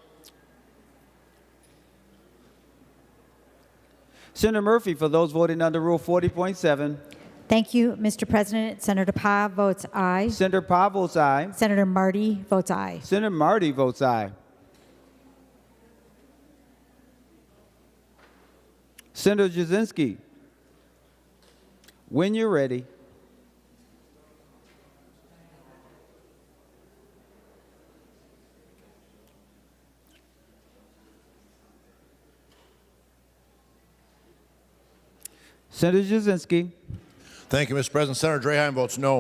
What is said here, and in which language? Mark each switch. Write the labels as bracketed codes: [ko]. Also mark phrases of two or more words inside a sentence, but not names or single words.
[en] Senator Murphy, for those voting under Rule 40.7. Thank you, Mr. President. Senator Pa votes aye. Senator Pa votes aye. Senator Marty votes aye. Senator Marty votes aye. Senator Jasinski, when you're ready. Senator Jasinski. Thank you, Mr. President. Senator Draheim votes no.